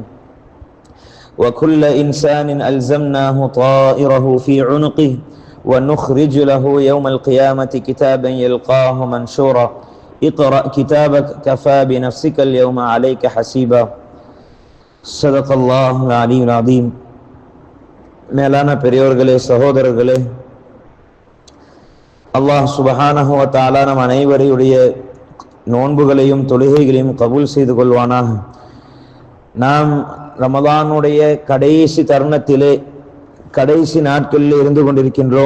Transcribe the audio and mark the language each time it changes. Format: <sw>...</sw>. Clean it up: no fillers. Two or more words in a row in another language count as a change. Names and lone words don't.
<ar>وكل إنسان ألزمناه طائره في عنقه ونخرج له يوم القيامة كتابا يلقاه منشورا اقرأ كتابك كفى بنفسك اليوم عليك حسيبا. صدق الله العلي العظيم.</ar> <ta>மேலான பெரியோர்களே, சகோதரர்களே, அல்லாஹ்</ta> <ar>سبحانه وتعالى</ar> <ta>நம் அனைவருடைய நோன்புகளையும் தொழுகைகளையும் கபூல் செய்து கொள்வானாக. நாம் ரமலானுடைய கடைசி தருணத்திலே, கடைசி நாட்களில் இருந்து கொண்டிருக்கின்றோம்.</ta>